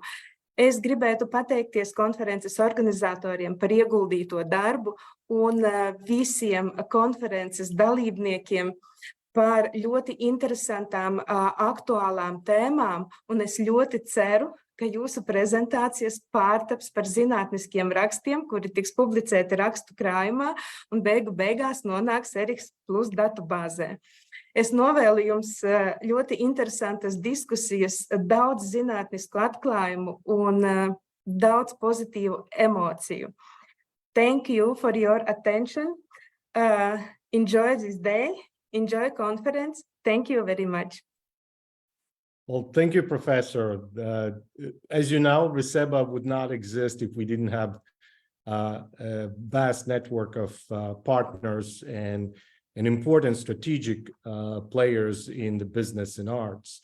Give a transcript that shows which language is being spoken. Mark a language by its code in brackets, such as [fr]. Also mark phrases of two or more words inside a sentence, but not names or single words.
[lv] Es gribētu pateikties konferences organizatoriem par ieguldīto darbu un visiem konferences dalībniekiem par ļoti interesantām, aktuālām tēmām, un es ļoti ceru, ka jūsu prezentācijas pārtaps par zinātniskiem rakstiem, kuri tiks publicēti rakstu krājumā un beigās nonāks Eriks Plus datubāzē. Es novēlu jums ļoti interesantas diskusijas, daudz zinātnisku atklājumu un daudz pozitīvu emociju. [en] Thank you for your attention. Enjoy this day. Enjoy conference. Thank you very much. Well, thank you, Professor. As you know, RISEBA would not exist if we didn't have a vast network of partners and important strategic players in the business and arts.